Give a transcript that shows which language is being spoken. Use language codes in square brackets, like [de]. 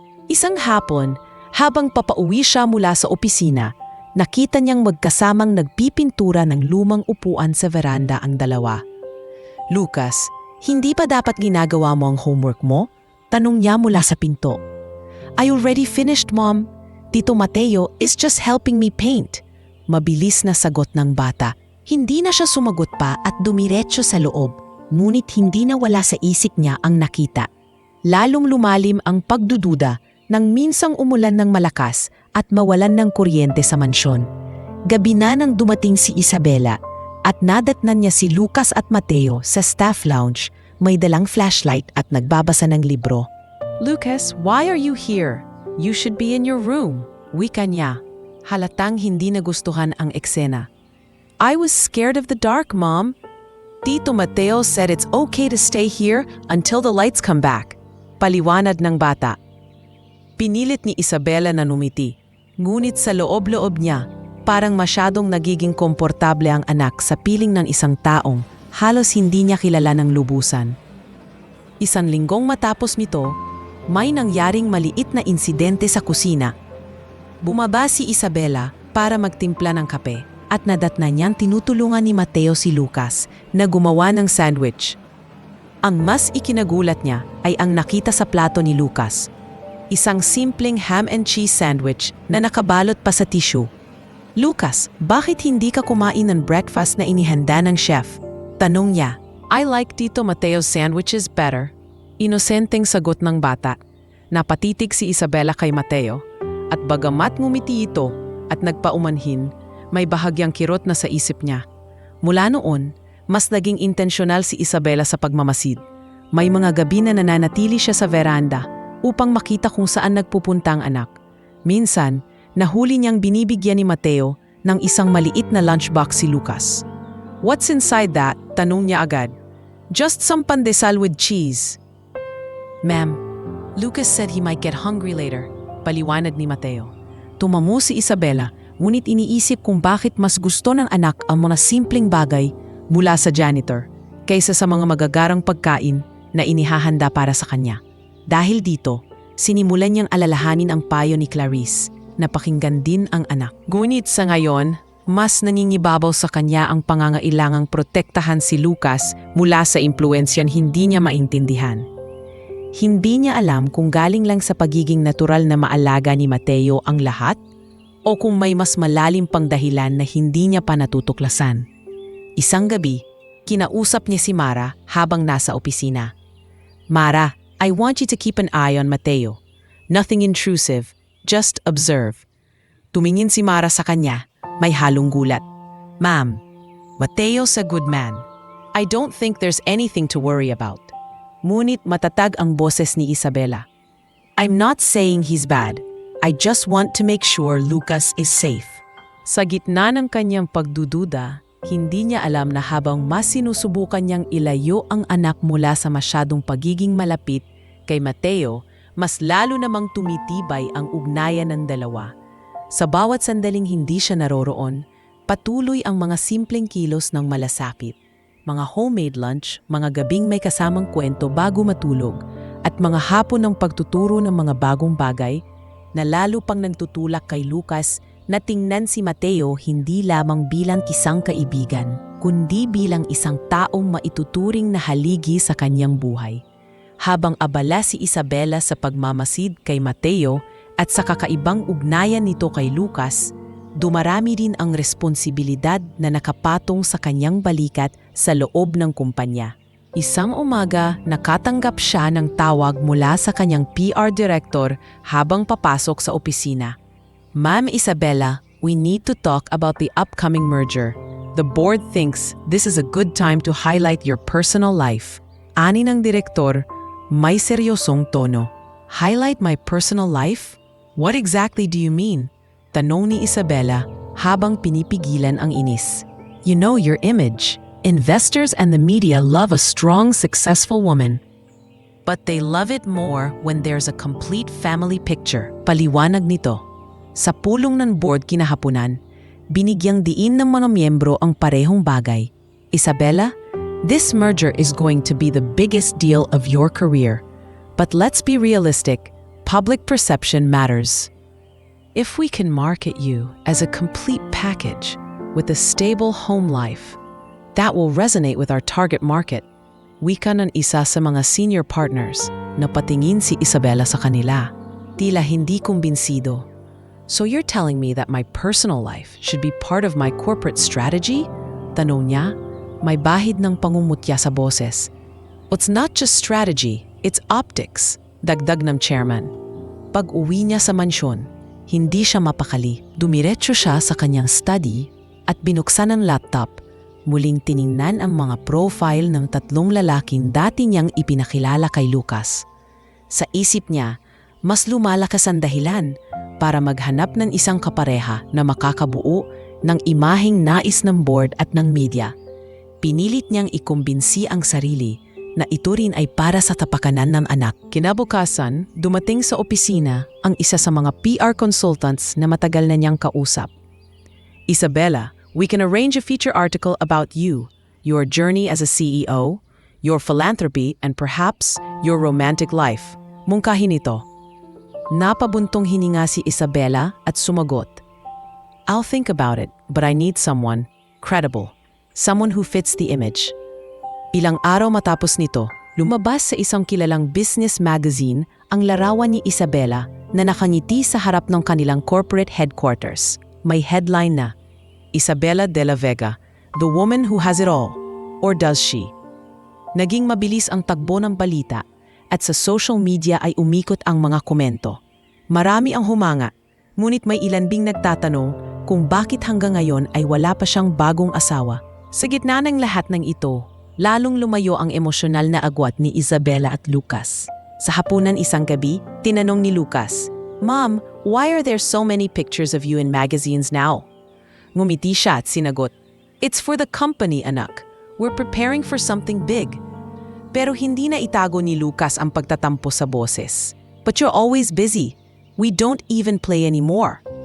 [tl] Isang hapon, habang papauwi siya mula sa opisina, nakita niyang magkasamang nagpipintura ng lumang upuan sa veranda ang dalawa. Lucas, hindi pa dapat ginagawa mo ang homework mo? Tanong niya mula sa pinto. [en] I already finished, Mom. Tito Mateo is just helping me paint. [tl] Mabilis na sagot ng bata. Hindi na siya sumagot pa at dumiretso sa loob, ngunit hindi na wala sa isip niya ang nakita. Lalong lumalim ang pagdududa nang minsang umulan ng malakas at mawalan ng kuryente sa mansyon. Gabi na nang dumating si Isabela at nadatnan niya si Lucas at Mateo sa staff lounge, may dalang flashlight at nagbabasa ng libro. [en] Lucas, why are you here? You should be in your room. [tl] Wika niya. Halatang hindi nagustuhan ang eksena. [en] I was scared of the dark, Mom. Tito Mateo said it's okay to stay here until the lights come back. [tl] Paliwanag ng bata. Pinilit ni Isabela na numiti. Ngunit sa loob-loob niya, parang masyadong nagiging komportable ang anak sa piling ng isang taong halos hindi niya kilala ng lubusan. Isang linggong matapos nito, may nangyaring maliit na insidente sa kusina. Bumaba si Isabela para magtimpla ng kape at nadatnan niyang tinutulungan ni Mateo si Lucas na gumawa ng sandwich. Ang mas ikinagulat niya ay ang nakita sa plato ni Lucas. Isang simpleng ham and cheese sandwich na nakabalot pa sa tissue. Lucas, bakit hindi ka kumain ng breakfast na inihanda ng chef? Tanong niya. [en] I like Tito Mateo's sandwiches better. [tl] Inosenteng sagot ng bata. Napatitig si Isabela kay Mateo at bagamat ngumiti ito at nagpaumanhin, may bahagyang kirot na sa isip niya. Mula noon, mas naging intensyonal si Isabela sa pagmamasid. May mga gabi na nananatili siya sa veranda upang makita kung saan nagpupunta ang anak. Minsan, nahuli niyang binibigyan ni Mateo ng isang maliit na lunchbox si Lucas. [en] What's inside that? [tl] Tanong niya agad. [en] Just some pandesal with cheese. Ma'am, Lucas said he might get hungry later. [tl] Paliwanag ni Mateo. Tumango si Isabela, ngunit iniisip kung bakit mas gusto ng anak ang mga simpleng bagay mula sa janitor kaysa sa mga magagarang pagkain na inihahanda para sa kanya. Dahil dito, sinimulan niyang alalahanin ang payo ni Clarice na pakinggan din ang anak. Ngunit sa ngayon, mas nangingibabaw sa kanya ang pangangailangang protektahan si Lucas mula sa impluensyan hindi niya maintindihan. Hindi niya alam kung galing lang sa pagiging natural na maalaga ni Mateo ang lahat o kung may mas malalim pang dahilan na hindi niya pa natutuklasan. Isang gabi, kinausap niya si Mara habang nasa opisina. [en] Mara, I want you to keep an eye on Mateo. Nothing intrusive, just observe. [tl] Tumingin si Mara sa kanya, may halong gulat. [en] Ma'am, Mateo's a good man. I don't think there's anything to worry about. [tl] Ngunit matatag ang boses ni Isabela. [en] I'm not saying he's bad. I just want to make sure Lucas is safe. [tl] Sa gitna ng kanyang pagdududa, hindi niya alam na habang mas sinusubukan niyang ilayo ang anak mula sa masyadong pagiging malapit kay Mateo, mas lalo namang tumitibay ang ugnayan ng dalawa. Sa bawat sandaling hindi siya naroroon, patuloy ang mga simpleng kilos ng malasapit. Mga homemade lunch, mga gabing may kasamang kwento bago matulog, at mga hapon ng pagtuturo ng mga bagong bagay na lalo pang nagtutulak kay Lucas na tingnan si Mateo hindi lamang bilang isang kaibigan, kundi bilang isang taong maituturing na haligi sa kanyang buhay. Habang abala si Isabela sa pagmamasid kay Mateo at sa kakaibang ugnayan nito kay Lucas, dumarami rin ang responsibilidad na nakapatong sa kanyang balikat sa loob ng kumpanya. Isang umaga, nakatanggap siya ng tawag mula sa kanyang PR director habang papasok sa opisina. [en] "Ma'am Isabela, we need to talk about the upcoming merger. The board thinks this is a good time to highlight your personal life." [tl] Ani ng direktor, may seryosong tono. [en] "Highlight my personal life? What exactly do you mean?" [tl] Tanong ni Isabela habang pinipigilan ang inis. [en] "You know your image. Investors and the media love a strong, successful woman. But they love it more when there's a complete family picture." [tl] Paliwanag nito. Sa pulong ng board kinahapunan, binigyang diin ng mga miyembro ang parehong bagay. [en] "Isabela, this merger is going to be the biggest deal of your career. But let's be realistic. Public perception matters. If we can market you as a complete package with a stable home life, that will resonate with our target market." [tl] Wika ng isa sa mga senior partners na patingin si Isabela sa kanila. Tila hindi kumbinsido. [en] "So you're telling me that my personal life should be part of my corporate strategy?" [tl] Tanong niya, may bahid ng pangungutya sa boses. [en] "It's not just strategy, it's optics," [tl] dagdag ng chairman. Pag-uwi niya sa mansyon, hindi siya mapakali. Dumiretso siya sa kanyang study at binuksan ang laptop. Muling tiningnan ang mga profile ng 3 lalaking dati niyang ipinakilala kay Lucas. Sa isip niya, mas lumalakas ang dahilan para maghanap ng isang kapareha na makakabuo ng imaheng nais ng board at ng media. Pinilit niyang ikumbinsi ang sarili na ito rin ay para sa tapakanan ng anak. Kinabukasan, dumating sa opisina ang isa sa mga PR consultants na matagal na niyang kausap. [en] "Isabela, we can arrange a feature article about you, your journey as a CEO, your philanthropy, and perhaps your romantic life." [tl] Mungkahin ito. Napabuntong hininga si Isabela at sumagot. [en] "I'll think about it, but I need someone credible, someone who fits the image." [tl] Ilang araw matapos nito, lumabas sa isang kilalang business magazine ang larawan ni Isabela na nakangiti sa harap ng kanilang corporate headquarters. May headline na, [en] "Isabela de la Vega, the woman who has it all. Or does she?" [tl] Naging mabilis ang takbo ng balita at sa social media ay umikot ang mga komento. Marami ang humanga, ngunit may ilan ding nagtatanong kung bakit hanggang ngayon ay wala pa siyang bagong asawa. Sa gitna ng lahat ng ito, lalong lumayo ang emosyonal na agwat ni Isabela at Lucas. Sa hapunan isang gabi, tinanong ni Lucas, [en] "Mom, why are there so many pictures of you in magazines now?" [tl] Ngumiti siya at sinagot, [en] "It's for the company, anak. We're preparing for something big." [tl] Pero hindi na itago ni Lucas ang pagtatampo sa boses. [en] "But you're always busy. We don't even play anymore."